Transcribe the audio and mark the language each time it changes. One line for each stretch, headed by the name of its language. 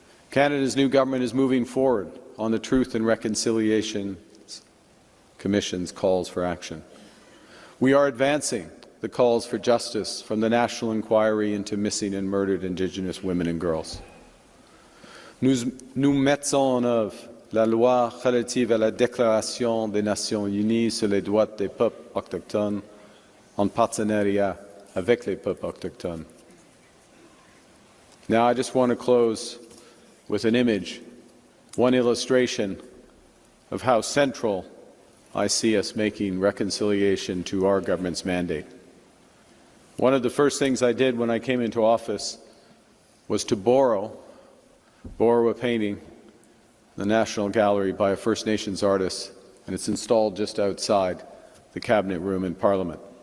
English: Canada's new government is moving forward on the Truth and Reconciliation Commission's calls for action. We are advancing the calls for justice from the National Inquiry into Missing and Murdered Indigenous Women and Girls.
French: Nous mettons en œuvre la loi relative à la Déclaration des Nations Unies sur les droits des peuples autochtones en partenariat avec les peuples autochtones.
English: Now, I just want to close with an image, one illustration of how central I see us making reconciliation to our government's mandate. One of the first things I did when I came into office was to borrow a painting in the National Gallery by a First Nations artist, and it's installed just outside the Cabinet Room in Parliament.